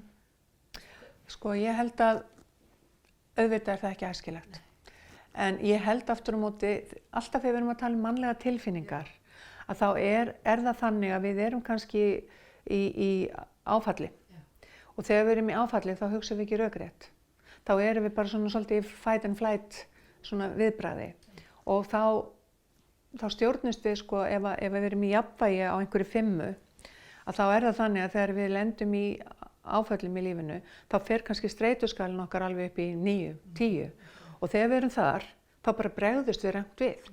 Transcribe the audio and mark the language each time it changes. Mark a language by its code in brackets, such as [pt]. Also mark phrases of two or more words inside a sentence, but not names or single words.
[is] Sko ég held að auðvitað er það ekki æskilegt. En ég held aftur á móti, alltaf þegar við erum að tala um mannlega tilfinningar, að þá er það þannig að við erum kannski í áfalli. Og þegar við erum í áfalli þá hugsaum við ekki rökrétt. Þá erum við bara svona svolítið í [en] fight and flight [is] svona viðbragði. Og þá stjórnumst við sko ef við erum í jafnvægi á einhverju 5, að þá er það þannig að þegar við lendum í áföllum í lífinu, þá fer kannski streituskalinn okkar alveg upp í 9, 10. Og þegar við erum þar, þá bara bregðust við rangt við.